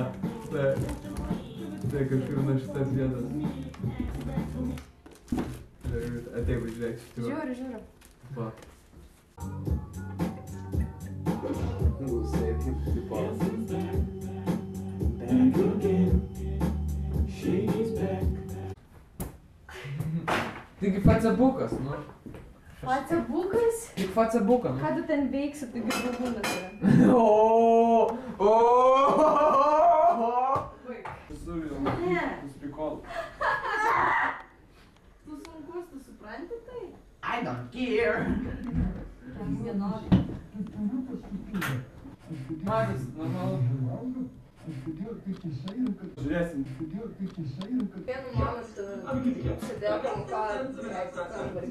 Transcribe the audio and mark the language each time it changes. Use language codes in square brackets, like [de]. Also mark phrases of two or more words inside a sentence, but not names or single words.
[lt] Tai kažkur nuo šitas vietas. Rūta, ateik, pažiūrėk šitų. Žiūriu. Va. Gusai, tipo. [en] Back again, she's back. [lt] Taigi Facebookas, nu. Facebookas? Tik Facebooką, nu. Ką tu ten veiksi, taigi draugunas yra? Ne. Prikol. Tu sunkus, tu supranti tai? [en] I don't care. [lt] Vienodai. Matas, normalu. Žiūrėsim. Vienu momentu sėdėjau kampa.